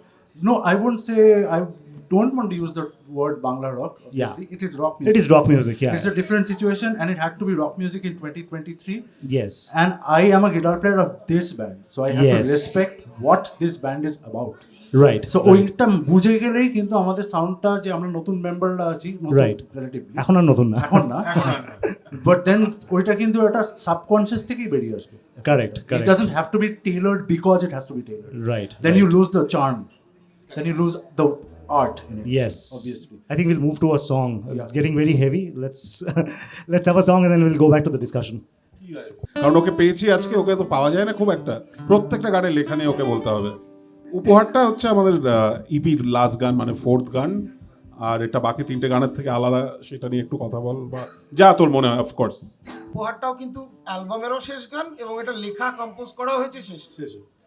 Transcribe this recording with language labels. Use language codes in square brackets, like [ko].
[en] yeah. No, I wouldn't say, I don't want to use the word Bangla rock. Obviously. It is rock music. It is rock music, yeah. It's a different situation and it had to be rock music in 2023. Yes. And I am a guitar player of this band. So I have Yes. to respect what this band is about. Right. So right. [bn] ওইটা বুঝে গেলেই কিন্তু আমাদের সাউন্ডটা যে আমরা নতুন মেম্বাররা আছি, [en] Right. [bn] রিলেটিভলি এখন আর নতুন না। এখন না, বাট দেন ওইটা কিন্তু একটা সাবকনশিয়াস থেকেই বেরিয়ে আসবে। [en] Correct, It correct. doesn't have to be tailored because it has to be tailored. Right. Then you lose the charm. Then you lose the art in it. Yes. Obviously. I think we'll move to a song. It's getting very heavy. Let's have a song and then we'll go back to the discussion. [bn] কারণ ওকে পেয়েছি আজকে, ওকে তো পাওয়া যায় না খুব একটা, প্রত্যেকটা গানে লেখা নিয়ে ওকে বলতে হবে। উপহারটা হচ্ছে আমাদের ইপির লাস্ট গান, মানে 4th গান, আর এটা বাকি 3টে গানের থেকে আলাদা, সেটা নিয়ে একটু কথা বল বা যা তোর মনে হয়। অফকোর্স উপহারটাও কিন্তু অ্যালবামেরও শেষ গান এবং এটা লেখা কম্পোজ করা হয়েছে শেষে।